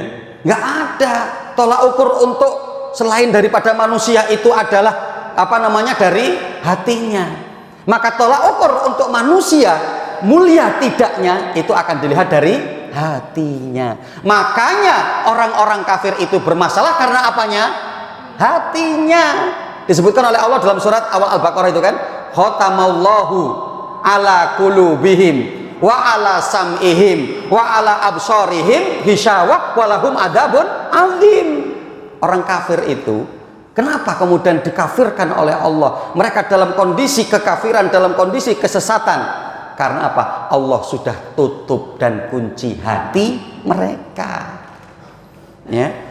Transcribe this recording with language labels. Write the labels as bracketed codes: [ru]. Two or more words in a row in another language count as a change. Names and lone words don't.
[id] Enggak ada tolak ukur untuk selain daripada manusia itu adalah apa namanya dari hatinya. Maka tolak ukur untuk manusia mulia tidaknya itu akan dilihat dari hatinya. Makanya orang-orang kafir itu bermasalah karena apanya? Hatinya. Disebutkan oleh Allah dalam surat awal Al-Baqarah itu kan, [ar] ختم الله على قلوبهم وعلى سمعهم وعلى أبصارهم غشاوة ولهم عذاب عظيم. [id] Orang kafir itu kenapa kemudian dikafirkan oleh Allah? Mereka dalam kondisi kekafiran, dalam kondisi kesesatan. Karena apa? Allah sudah tutup dan kunci hati mereka. Ya.